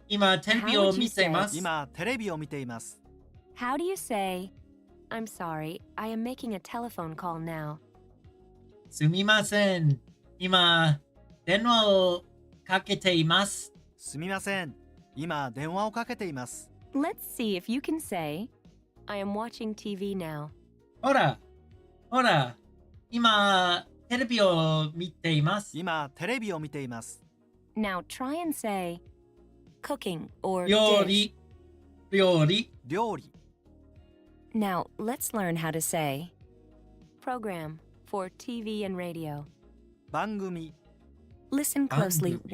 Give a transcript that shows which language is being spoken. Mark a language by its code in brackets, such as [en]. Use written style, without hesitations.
[ja] 今、テレビを見ています。今テレビを見ています。 [en] How do you say, I'm sorry, I am making a telephone call now? [ja] すみません。今、電話をかけています。すみません。今電話をかけています。 [en] Let's see if you can say, I am watching TV now. [ja] ほら、今、テレビを見ています。今テレビを見ています。 [en] Now try and say, cooking or [ja] 料 [en] dish. [ja] 理。料理、 [en] Now let's learn how to say, program for TV and radio. [ja] 番組、 [en] Listen closely [ja] Bangumi.